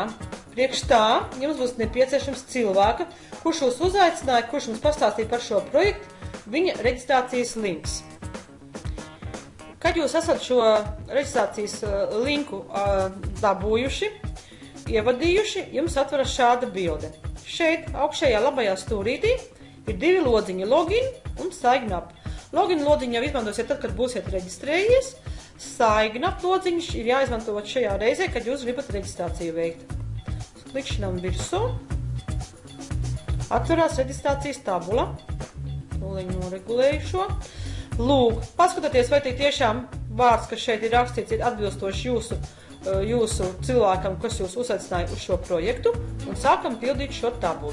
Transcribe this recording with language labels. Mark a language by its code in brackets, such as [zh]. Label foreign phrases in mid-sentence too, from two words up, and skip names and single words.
[lv] Priekš tā jums būs nepieciešams cilvēka, kurš jūs uzaicināja, kurš mums pastāstīja par šo projektu, viņa reģistrācijas links. Kad jūs esat šo reģistrācijas linku dabūjuši, ievadījuši, jums atveras šāda bilde. Šeit augšējā labajā stūrītī ir 2 lodziņi, login un [en] sign up. [lv] Login lodziņu jau izmantosiet tad, kad būsiet reģistrējies. [en] Sign up [lv] lodziņš ir jāizmanto šajā reizē, kad jūs gribat reģistrāciju veikt. Klikšķinām virsū. Atverās reģistrācijas tabula. Tūliņ noregulēju šo. Lūk, paskatieties, vai tiešām vārds, kas šeit ir rakstīts, ir atbilstoši jūsu cilvēkam, kas jūs uzaicināja uz šo projektu, un sākam pildīt šo tabulu.